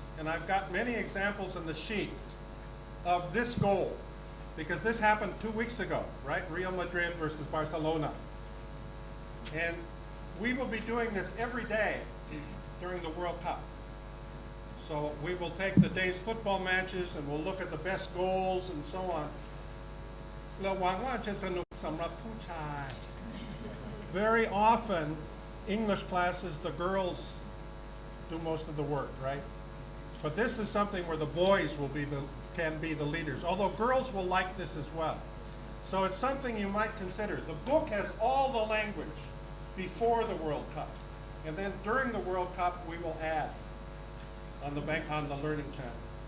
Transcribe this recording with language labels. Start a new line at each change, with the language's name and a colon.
English: And I've got many examples on the sheet of this goal, because this happened 2 weeks ago, right? Real Madrid versus Barcelona. And we will be doing this every day during the World Cup. So we will take the day's football matches and we'll look at the best goals and so on.
Thai: เราหวังว่าจะสนุกสำหรับผู้ชาย
English: Very often, English classes, the girls do most of the work, right? But this is something where the boys can be the leaders, although girls will like this as well. So it's something you might consider. The book has all the language before the World Cup. And then during the World Cup, we will add on the Learning Channel.